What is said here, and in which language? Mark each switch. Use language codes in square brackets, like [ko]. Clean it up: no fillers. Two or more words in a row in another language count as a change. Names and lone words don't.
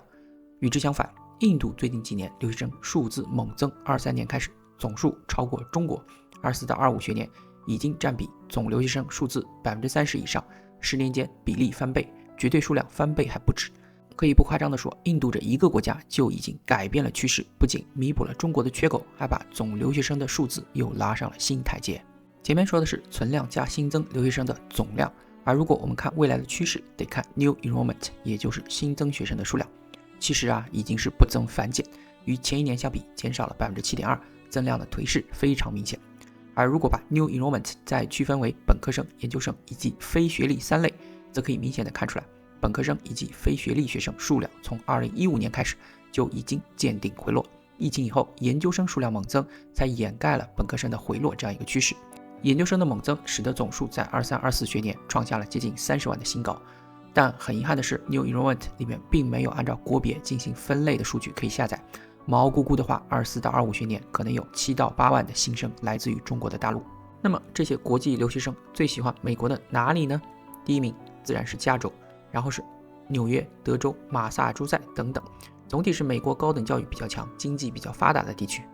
[zh] 與之相反，印度最近幾年留學生數字猛增，23年開始總數超過中國，24到25學年已經占比總留學生數字 30% 以上，10年間比例翻倍，絕對數量翻倍還不止。可以不誇張地說，印度這一個國家就已經改變了趨勢，不僅彌補了中國的缺口，還把總留學生的數字又拉上了新台階。前面說的是存量加新增留學生的總量，而如果我們看未來的趨勢，得看 [en] new enrollment， [zh] 也就是新增学生的數量。其實已經是不增反減，與前一年相比減少了 7.2%， 增量的颓勢非常明顯。而如果把 [en] new enrollment [zh] 再區分為本科生、研究生以及非學歷3類，則可以明顯的看出來，本科生以及非學歷學生數量從2015年開始就已經見頂回落，疫情以後研究生數量猛增，才掩蓋了本科生的回落這樣一個趨勢。研究生的猛增使得總數在23-24学年創下了接近30萬的新高，但很遺憾的是 [en] New Enrollment [zh] 裡面並沒有按照國別進行分類的數據可以下載。毛估估的話，24-25學年可能有7到8萬的新生來自于中國的大陸。那麼這些國際留學生最喜歡美國的哪裡呢？第一名自然是加州，然後是紐約、德州、馬薩諸塞等等，總體是美國高等教育比較强、經濟比較發達的地區。